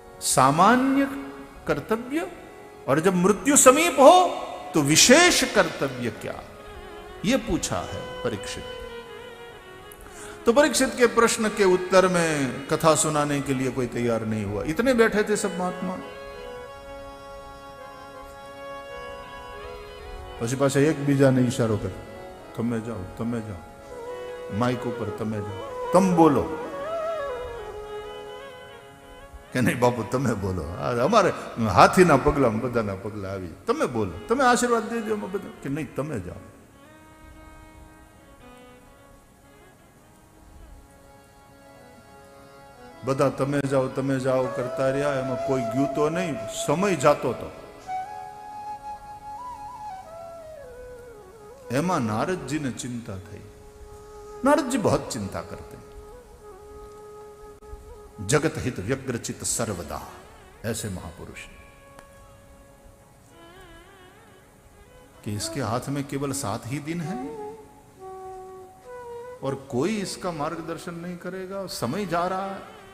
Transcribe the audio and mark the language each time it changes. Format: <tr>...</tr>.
<hi>सामान्य कर्तव्य, और जब मृत्यु समीप हो तो विशेष कर्तव्य क्या, यह पूछा है परीक्षित। तो परीक्षित के प्रश्न के उत्तर में कथा सुनाने के लिए कोई तैयार नहीं हुआ। इतने बैठे थे सब महात्मा,</hi> <gu>પછી પાછા એકબીજાને ઈશારો કરે, તમે જાઓ, માઇક ઉપર તમે જાઓ, તમે બોલો કે નહીં બાપુ તમે બોલો, અમારે હાથીના પગલા બધાના પગલા આવી, તમે બોલો, તમે આશીર્વાદ દેજો બધા, કે નહીં તમે જાઓ। બધા તમે જાઓ કરતા રહ્યા, એમાં કોઈ ગયું તો નહીં, સમય જાતો તો। એમાં</gu> <hi>नारद ने चिंता थी। नारद जी बहुत चिंता करते, जगत हित व्यग्रचित सर्वदा, ऐसे महापुरुष कि इसके हाथ में केवल 7 ही दिन है और कोई इसका मार्गदर्शन नहीं करेगा, समय जा रहा है।</hi>